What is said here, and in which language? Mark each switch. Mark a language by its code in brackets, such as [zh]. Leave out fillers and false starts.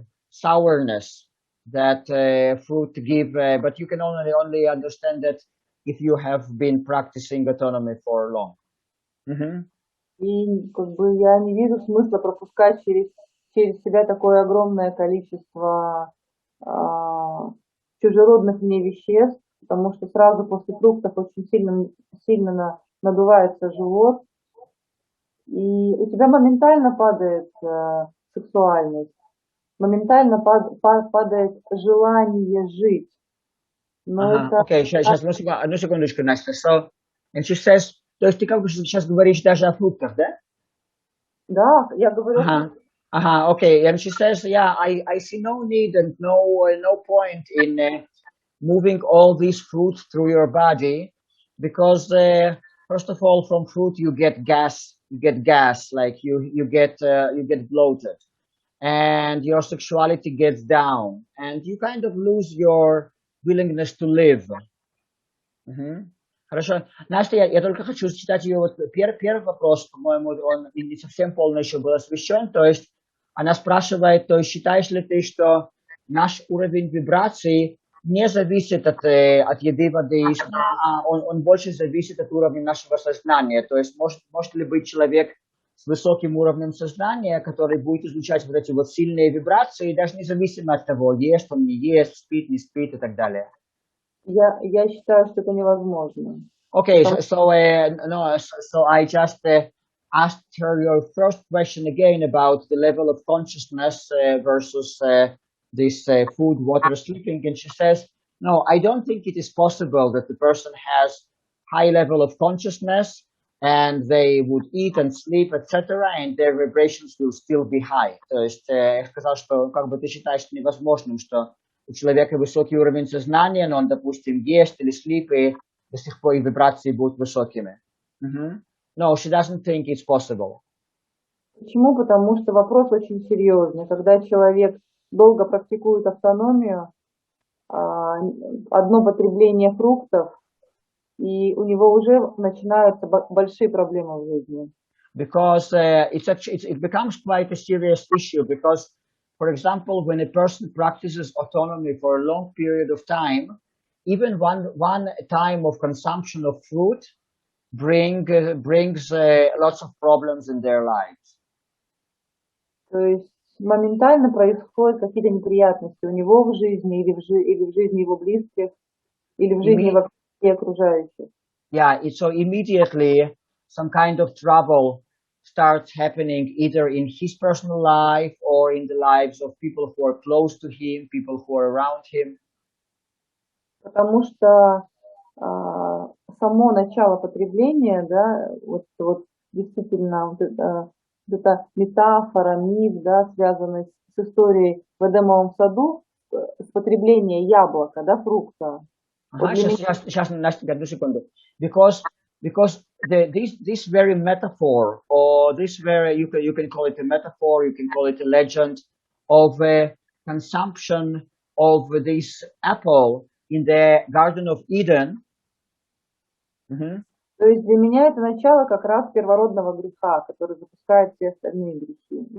[en] sourness that fruit give, but you can only understand that if you have been practicing autonomy for long. [ru] И как бы я не вижу смысла пропускать через себя такое огромное количество чужеродных мне веществ, потому что сразу после фруктов очень сильно надувается живот, и у тебя моментально падает сексуальность, моментально падает желание жить. Окей, сейчас, одну секундочку, Настя. [en] So, and she says, [ru] то есть ты как бы сейчас говоришь даже о фруктах, да? Да, я говорю. [en] Okay. And she says, yeah, I see no need and no point in moving all these fruits through your body, because first of all, from fruit you get gas, like you get bloated, and your sexuality gets down, and you kind of lose your willingness to live. [ru] Хорошо. Настя, я только хочу зачитать ее вот первый вопрос, по-моему, он не совсем полно еще был освещен, то есть она спрашивает, то есть считаешь ли ты, что наш уровень вибраций не зависит от еды, воды и сна, а он больше зависит от уровня нашего сознания, то есть может ли быть человек с высоким уровнем сознания, который будет излучать вот эти вот сильные вибрации, даже независимо от того, ест он, не ест, спит, не спит и так далее. Я считаю, что это невозможно. [en] Okay, so I just asked her your first question again about the level of consciousness versus this food, water, sleeping, and she says, no, I don't think it is possible that the person has high level of consciousness and they would eat and sleep, etc., and their vibrations will still be high. [ru] То есть я сказал, что как бы ты считаешь невозможным, что у человека высокий уровень сознания, но он, допустим, ест или спит, и до сих пор вибрации будут высокими. [en] No, she doesn't think it's possible. [ru] Почему? Потому что вопрос очень серьезный. Когда человек долго практикует автономию, одно потребление фруктов, и у него уже начинаются большие проблемы в жизни. [en] Because it becomes quite a serious issue, because, for example, when a person practices autonomy for a long period of time, even one time of consumption of fruit brings lots of problems in their lives. [ru] То есть моментально происходят какие-то неприятности у него в жизни или в жизни его близких, или в жизни вообще окружающих. [en] Yeah, so immediately some kind of trouble starts happening either in his personal life or in the lives of people who are close to him, people who are around him. [ru] Потому что само начало потребления, да, вот действительно вот эта метафора, миф, да, связанный с историей в Эдемовом саду, с потребления яблока, да, фрукта. Сейчас, Настя, одну секунду. [en] Because this very metaphor, or this very, you can call it a metaphor, you can call it a legend of consumption of this apple in the Garden of Eden. [ru] То есть для меня это начало как раз первородного греха, который запускает все остальные грехи.